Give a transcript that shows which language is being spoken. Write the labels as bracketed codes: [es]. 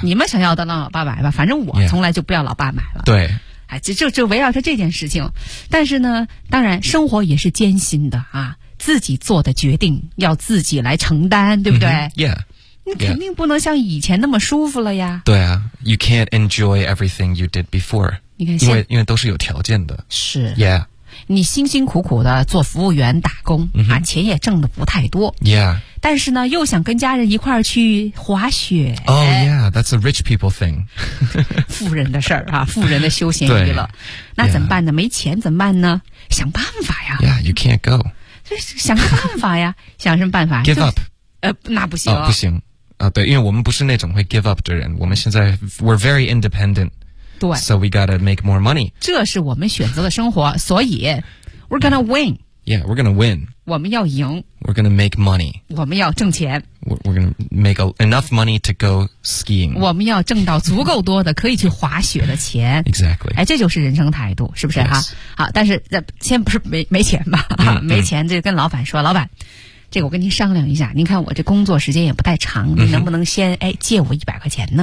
[zh] 你们想要的让老爸买吧，反正我从来就不要老爸买了。 [en] Yeah. [zh] 对。哎，就围绕着这件事情。但是呢，当然生活也是艰辛的啊，自己做的决定要自己来承担，对不对？ [en] Mm-hmm. Yeah. [zh] 你肯定不能像以前那么舒服了呀。对啊 [en] ,you can't enjoy everything you did before. [zh] 你看因为都是有条件的。是。 [en] Yeah. [zh] 你辛辛苦苦的做服务员打工、 [en] mm-hmm. [zh] 啊，钱也挣得不太多。 [en] Yeah. [zh] 但是呢又想跟家人一块儿去滑雪。 [en] Oh yeah, that's a rich people thing. [zh] 富人的事儿啊，富人的休闲娱乐。那怎么办呢、 [en] yeah. [zh] 没钱怎么办呢？想办法呀。 [en] Yeah, you can't go. [zh] 想个办法呀。想什么办法？ [en] Give up. [zh] 那不行、不行。对，因为我们不是那种会 [en] give up [zh] 的人，我们现在 [en] we're very independent， [zh] 对 [en] ，so we gotta make more money。 [zh] 这是我们选择的生活，所以 [en] we're gonna win。 Yeah, we're gonna win。 [zh] 我们要赢。 [en] We're gonna make money。 [zh] 我们要挣钱。 [en] We're gonna make enough money to go skiing。 [zh] 我们要挣到足够多的可以去滑雪的钱。 [en] Exactly。 [zh] 哎，这就是人生态度，是不是哈、 [en] yes. [zh] 啊？好，但是先不是没钱吧？没钱就跟老板说，老板。这个我跟您商量一下，您看我这工作时间也不太长，您能不能先、嗯、哎借我100块钱呢？